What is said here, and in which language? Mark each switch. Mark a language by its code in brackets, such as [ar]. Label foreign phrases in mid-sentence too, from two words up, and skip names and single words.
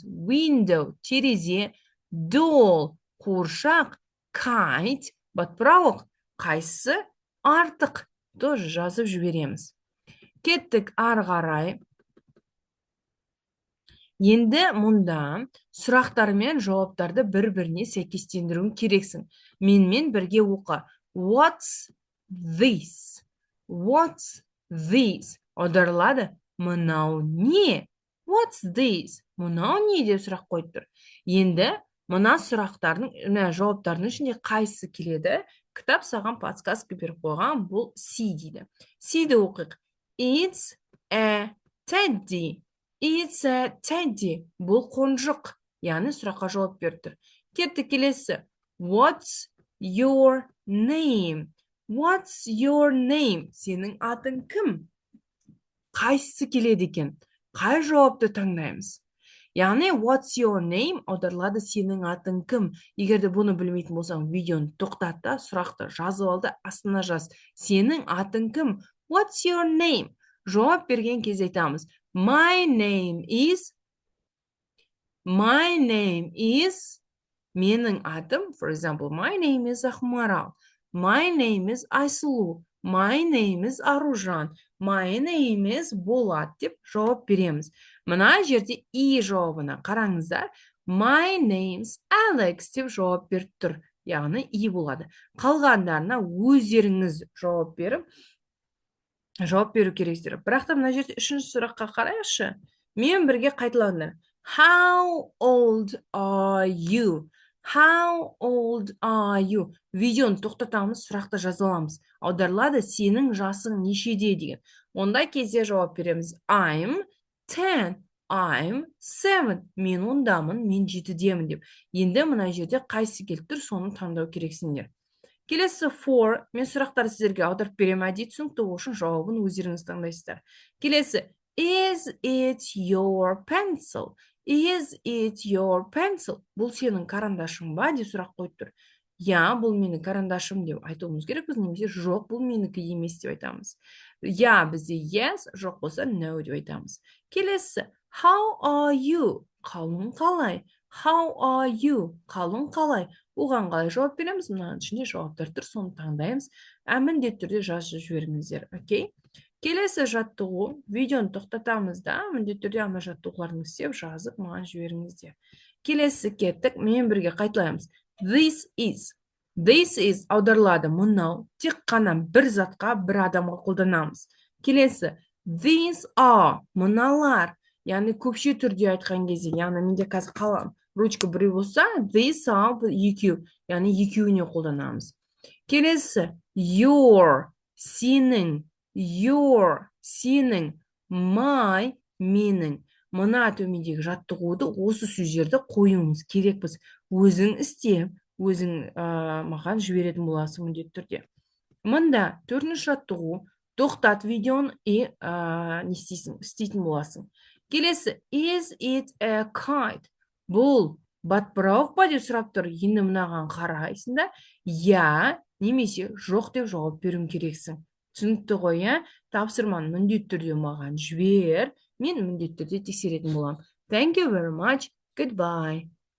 [kk] Window, терезе, doll, қуыршақ, kite, батпырауық. Қайсы артық? Тоже жазып жібереміз. Кеттік ары қарай. Енді мұнда сұрақтар мен жауаптарды бір-біріне сәйкестендіруің керексің. Менімен бірге оқы. [en] What's this? What's this? [kk] Аударылады. Мынау не? [en] What's this? [kk] Мынау не деп сұрақ қойып тұр. Енді мына сұрақтардың, жауаптардың ішінде қайсы келеді? Кітап саған подсказка беріп қойған, бұл C дейді. C'ді оқиық. [en] It's a teddy. It's a teddy. [kk] Бұл қонжық. Яғни сұраққа жауап беріп тұр. Кетті келесі. [en] What's your name? What's your name? [kk] Сенің атың кім? Қайсысы келеді екен? Қай жауапты таңдаймыз? Яғни, [en] what's your name? [kk] Аударылады, сенің атың кім? Егер де бұны білмейтін болсаң, видеоны тоқтат та, сұрақты жазып алды, астына жаз. Сенің атың кім? [en] What's your name? [kk] Жауап берген кезде айтамыз. [en] My name is. [kk] Менің атым, [en] for example, my name is Ахмарал. My name is Айсұлу. My name is Аружан. My name is Болат [kk] деп жауап береміз. Мына жерде и жауабына қараңыздар. [en] My name's Alex [kk] деп жауап беріп тұр. Яғни и болады. Қалғандарына өздеріңіз жауап беріп, жауап беру керексіздер. Бірақ та мына жерде үшінші сұраққа қарайықшы. Мен бірге қайталаңдар. [en] How old are you? How old are you? [kk] Видеоны тоқтатамыз, сұрақты жаза аламыз. Аударылады, сенің жасың нешеде деген. Ондай кезде жауап береміз. [en] I'm 10. I'm 7. [kk] Мен ондамын, мен 7-демін деп. Енді мына жерде қайсы келіп тұр, соны таңдау керексіңдер. Келесі 4. Мен сұрақтарды сіздерге аударып берем, әдейі түсінікті үшін жауабын өздеріңіз таңдайсыздар. Келесі. [en] Is it your pencil? Is it your pencil? [kk] Бұл сенің карандашың ба деп сұрақ қойып тұр. Я, бұл менің карандашым деп айтуымыз керекпіз, немесе жоқ, бұл менікі емес деп айтамыз. Я бізде yes, жоқ болса no деп айтамыз. Келесі, [en] how are you? [kk] Қалың қалай? [en] How are you? [kk] Қалың қалай? Оған қалай жауап береміз? Мынаның ішінде жауаптар тұр, соны таңдаймыз. Міндетті түрде жазып жіберіңіздер, окей? Келесі жаттығу, видеоны тоқтатамыз да, міндетті түрде ана жаттығуларын істеп жазып маған жіберіңіздер. Келесі кеттік, мен бірге қайталаймыз. [en] This is [kk] аударылады, мынау, тек қана бір затқа, бір адамға қолданамыз. Келесі, [en] these are, [kk] мыналар, яғни көпше түрде айтқан кезде, яғни менде қазір қалам ручка біреу болса, this ал екеу, яғни екеуіне қолданамыз. Келесі your, сенің, your, сенің, my, менің. Мына төмендегі жаттығуды осы сөздерді қоюымыз керек біз. Өзің істеп, өзің маған жіберетін боласың міндетті түрде. Мында төртінші жаттығу, тоқтат видеоны не істейтін боласың. [en] Келесі is it a kite? [kk] Бұл батпырауық па деп сұрап тұр. Енді мынаған қарайсың да, я немесе жоқ деп жауап беруің керексің. Түсінікті ғой, иә? Тапсырманы міндетті түрде маған жібер. Мен міндетті түрде тексеретін боламын. [en] Thank you very much. Goodbye.